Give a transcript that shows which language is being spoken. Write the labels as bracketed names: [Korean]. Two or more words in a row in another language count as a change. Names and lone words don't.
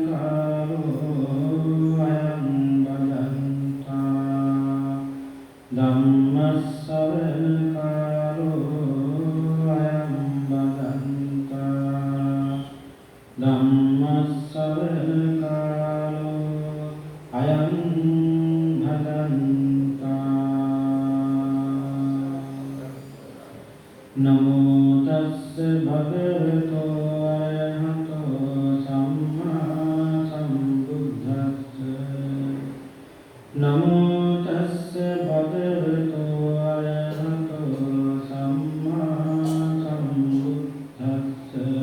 [Pali] කාලෝ අයං බදන්තා ධම්ම ශ්‍රවණ කාලෝ අයං බදන්තා ධම්ම ශ්‍රවණ කාලෝ අයං බදන්තා නමෝ තස්ස භගවතෝ නමෝ තස්ස භගවතෝ අරහතෝ සම්මා සම්බුද්දස්ස